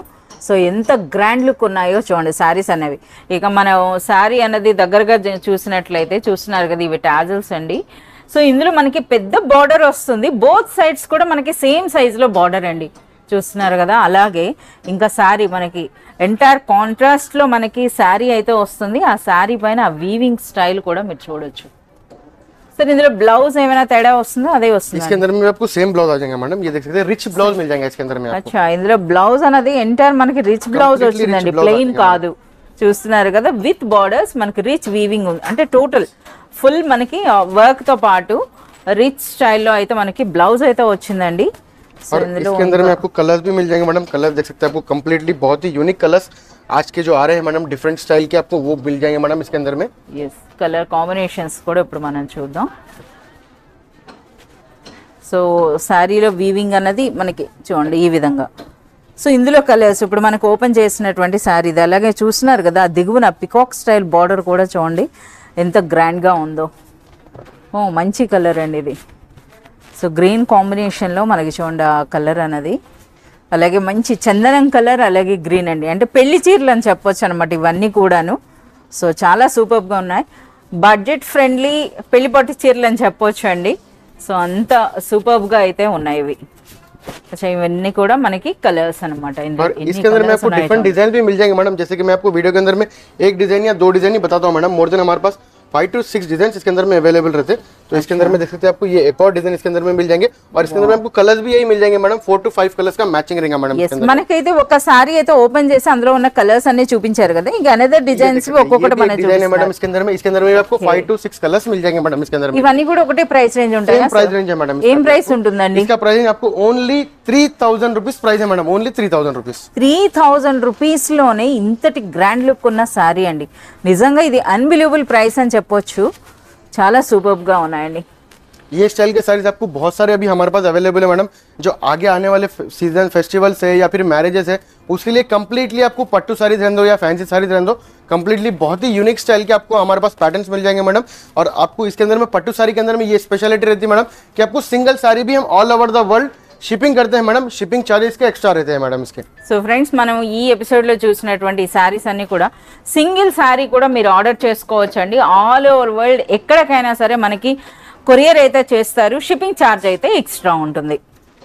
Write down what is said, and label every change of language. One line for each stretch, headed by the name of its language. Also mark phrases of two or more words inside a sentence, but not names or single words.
Telugu: సో ఎంత గ్రాండ్ లుక్ ఉన్నాయో చూడండి శారీస్ అనేవి. ఇక మనం శారీ అన్నది దగ్గరగా చూసినట్లయితే చూస్తున్నారు కదా, ఇవి టాజల్స్ అండి. సో ఇందులో మనకి పెద్ద బార్డర్ వస్తుంది,
English: both sides
Telugu: కూడా మనకి సేమ్ సైజులో బార్డర్ అండి చూస్తున్నారు కదా. అలాగే ఇంకా శారీ మనకి ఎంటైర్ కాంట్రాస్ట్లో మనకి శారీ అయితే వస్తుంది. ఆ శారీ పైన ఆ వీవింగ్ స్టైల్ కూడా మీరు చూడొచ్చు. सर इंదులో ब्लाउज ఏమైనా తేడా వస్తుందో అదే వస్తుంది?
Hindi: इसके अंदर में आपको
English: same blouse
Hindi: आ जाएगा मैडम, ये देख सकते हैं
English: rich blouse
Hindi: मिल जाएगा इसके अंदर में आपको। अच्छा,
Telugu: ఇందులో బ్లౌజ్ అనేది ఎంటైర్ మనకి
English: rich blouse
Telugu: వచ్చిందండి, ప్లెయిన్ కాదు. చూస్తున్నారు కదా,
English: with borders
Telugu: మనకి రిచ్ వీవింగ్ ఉంది. అంటే
English: total full
Telugu: మనకి వర్క్ తో పాటు రిచ్ స్టైల్లో అయితే మనకి బ్లౌజ్ అయితే వచ్చిందండి.
Hindi: और इसके अंदर में आपको कलर्स भी मिल जाएंगे मैडम, कलर देख सकते हैं आपको कंप्लीटली बहुत ही यूनिक कलर्स आज के जो आ रहे हैं मैडम
English: different style
Hindi: के आपको वो मिल जाएंगे मैडम इसके अंदर में।
Telugu: यस, कलर కాంబినేషన్స్ కూడా ఇప్పుడు మనం చూద్దాం. సో సారీలో వీవింగ్ అన్నది మనకి చూడండి ఈ విధంగా. సో ఇందులో కలర్స్ ఇప్పుడు మనకు ఓపెన్ చేసినటువంటి సారీ ఇది. అలాగే చూస్తున్నారు కదా దిగువన
English: peacock style border
Telugu: కూడా చూడండి ఎంత గ్రాండ్గా ఉందో. ఓ మంచి కలర్ అండి ఇది. సో గ్రీన్ కాంబినేషన్లో మనకి చూడండి ఆ కలర్ అన్నది. అలాగే మంచి చందనం కలర్, అలాగే గ్రీన్ అండి. అంటే పెళ్లి చీరలు అని చెప్పొచ్చు అనమాట ఇవన్నీ కూడాను. సో చాలా సూపర్గా ఉన్నాయి,
English: budget friendly
Telugu: పెళ్లి పట్టు చీరలు అని చెప్పొచ్చు అండి. సో అంత సూపర్గా అయితే ఉన్నాయి ఇవి. अच्छा, इवన్నీ కూడా మనకి కలర్స్ అన్నమాట.
Hindi: इसके अंदर में आपको
English: different design
Hindi: भी मिल जाएंगे मैडम, जैसे कि मैं आपको वीडियो के अंदर में एक डिजाइन या दो डिजाइन ही बताता हूँ मैडम।
English: more than
Hindi: हमारे पास 5 to 6 डिजाइन इसके अंदर में अवेलेबल रहते हैं। तो इसके अंदर में देख सकते हैं आपको ये एक और डिजाइन इसके अंदर में मिल जाएंगे, और इसके अंदर में आपको कलर्स भी यही मिल जाएंगे मैडम, 4 to 5 कलर्स का मैचिंग रहेगा मैडम।
Telugu: yes, మనకైతే ఒక సారీ అయితే ఓపెన్ చేసి అందులో ఉన్న కలర్స్ అన్ని చూపించారు కదా, ఇంకా
English: another designs
Telugu: ఒక్కొక్కటి మనం
Hindi: डिजाइन है मैडम। इसके अंदर में आपको 5 to 6 कलर्स मिल जाएंगे मैडम इसके अंदर में।
Telugu: ఇవన్నీ కూడా ఒకటే
English: price range
Telugu: ఉంటాయా?
English: same price range
Hindi: है मैडम।
Telugu: ఏం ప్రైస్ ఉంటుందండి?
Hindi: इसका प्राइस आपको
English: only 3000 rupees price
Hindi: है मैडम,
English: only 3000 rupees.
Telugu: 3000 రూపీస్ లోనే ఇంతటి గ్రాండ్ లుక్ ఉన్న సారీ అండి. నిజంగా ఇది
English: unbelievable price
Telugu: అని చెప్పొచ్చు. చాలా సూపర్ గా ఉన్నాయండి.
Hindi: ये स्टाइल के साड़ीज आपको बहुत सारे अभी हमारे पास अवेलेबल है मैडम, जो आगे आने वाले
English: season festivals
Hindi: है या फिर मैरिजेस है उसके लिए कंप्लीटली आपको पट्टू साड़ीज रहने दो या फैंसी साड़ीज रहने दो, कंप्लीटली बहुत ही यूनिक स्टाइल के आपको हमारे पास पैटर्न्स मिल जाएंगे मैडम। और आपको इसके अंदर में पट्टू साड़ी के अंदर में ये स्पेशलिटी रहती है मैडम कि आपको सिंगल साड़ी भी हम
English: all over the world
Hindi: షిప్పింగ్ करते हैं मैडम,
English: shipping charges
Hindi: के एक्स्ट्रा रहते हैं मैडम इसके।
Telugu: సో ఫ్రెండ్స్, మనం ఈ ఎపిసోడ్లో చూసినటువంటి శారీస్ అన్ని కూడా సింగిల్ శారీ కూడా మీరు ఆర్డర్ చేసుకోవచ్చు అండి.
English: all over world
Telugu: ఎక్కడికైనా సరే మనకి కొరియర్ అయితే చేస్తారు,
English: shipping charge
Telugu: అయితే ఎక్స్ట్రా ఉంటుంది.